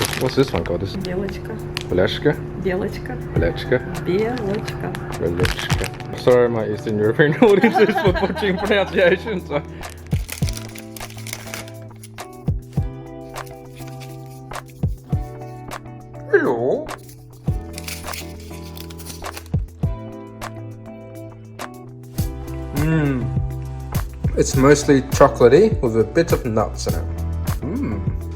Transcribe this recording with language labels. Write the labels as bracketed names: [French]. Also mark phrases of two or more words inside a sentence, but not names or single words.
[English] What's this one called? This is [Russian] Белочка. [English] Beleshka? [Russian] Белочка. [English] Belechka? [Russian] Белочка. [English] Belechka. Sorry, my Eastern European audiences for butchering pronunciations. Hello. It's mostly chocolatey with a bit of nuts in it.